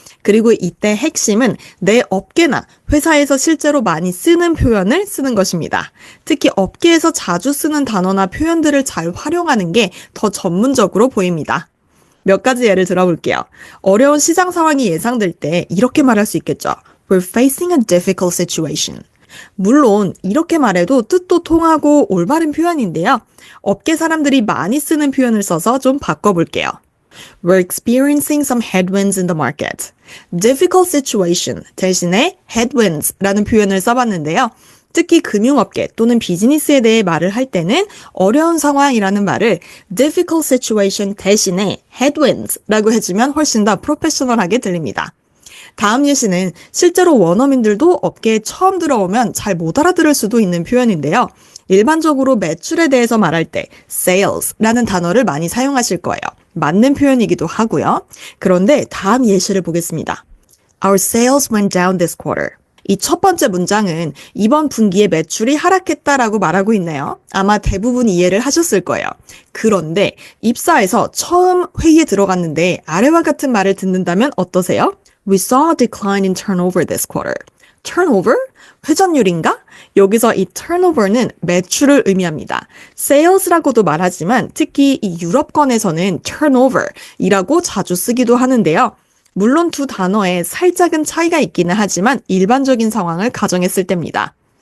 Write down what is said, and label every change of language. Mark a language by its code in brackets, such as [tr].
[ko] 그리고 이때 핵심은 내 업계나 회사에서 실제로 많이 쓰는 표현을 쓰는 것입니다. 특히 업계에서 자주 쓰는 단어나 표현들을 잘 활용하는 게 더 전문적으로 보입니다. 몇 가지 예를 들어볼게요. 어려운 시장 상황이 예상될 때 이렇게 말할 수 있겠죠. [en] We're facing a difficult situation. [ko] 물론 이렇게 말해도 뜻도 통하고 올바른 표현인데요. 업계 사람들이 많이 쓰는 표현을 써서 좀 바꿔볼게요. [en] We're experiencing some headwinds in the market. [ko] difficult situation 대신에 headwinds라는 표현을 써봤는데요. 특히 금융업계 또는 비즈니스에 대해 말을 할 때는 어려운 상황이라는 말을 difficult situation 대신에 headwinds라고 해주면 훨씬 더 프로페셔널하게 들립니다. 다음 예시는 실제로 원어민들도 업계에 처음 들어오면 잘 못 알아들을 수도 있는 표현인데요. 일반적으로 매출에 대해서 말할 때 sales라는 단어를 많이 사용하실 거예요. 맞는 표현이기도 하고요. 그런데 다음 예시를 보겠습니다. [en] Our sales went down this quarter. [ko] 이 첫 번째 문장은 이번 분기에 매출이 하락했다라고 말하고 있네요. 아마 대부분 이해를 하셨을 거예요. 그런데 입사해서 처음 회의에 들어갔는데 아래와 같은 말을 듣는다면 어떠세요? [en] We saw a decline in turnover this quarter. [ko] turnover? 회전율인가? 여기서 이 turnover는 매출을 의미합니다. sales라고도 말하지만 특히 이 유럽권에서는 turnover이라고 자주 쓰기도 하는데요. 물론 두 단어에 살짝은 차이가 있기는 하지만 일반적인 상황을 가정했을 때입니다.